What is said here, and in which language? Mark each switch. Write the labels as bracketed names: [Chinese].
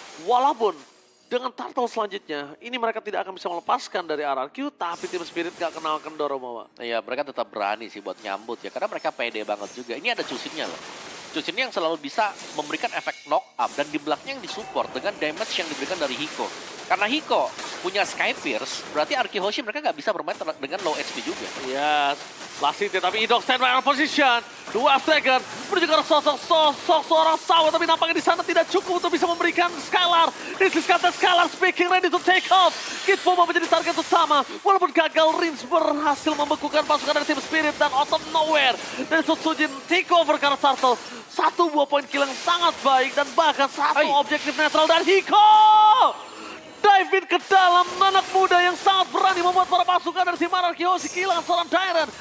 [Indonesian] Walaupun dengan turtle selanjutnya, ini mereka tidak akan bisa melepaskan dari RRQ, tapi tim Spirit gak kenal kendor Omawa. Iya, mereka tetap berani sih buat nyambut ya, karena mereka pede banget juga. Ini ada Chusin-nya loh. Chusin yang selalu bisa memberikan efek knock up dan di belakangnya yang disupport dengan damage yang diberikan dari Hiko. Karena Hiko punya Sky Pierce, berarti RRQ Hoshi mereka nggak bisa bermain dengan low HP juga. [English] Yes, Lasite tapi Indok stand by on position. [Indonesian] 2 second menuju ke sosok seorang Sawa, tapi nampaknya di sana tidak cukup untuk bisa memberikan Skylar. [English] This is Captain Skylar speaking, ready to take off. [Indonesian] Kid Puma menjadi target utama. Walaupun gagal, Rins berhasil membekukan pasukan dari tim Spirit dan [English] out of nowhere [Indonesian] dari Sutsujin take over karena Turtle. 1 buah poin kill yang sangat baik dan bahkan 1 objektif netral dari Hiko. Dive in ke dalam, anak muda yang sangat berani membuat para pasukan dari tim RRQ Hoshi kehilangan seorang Darren.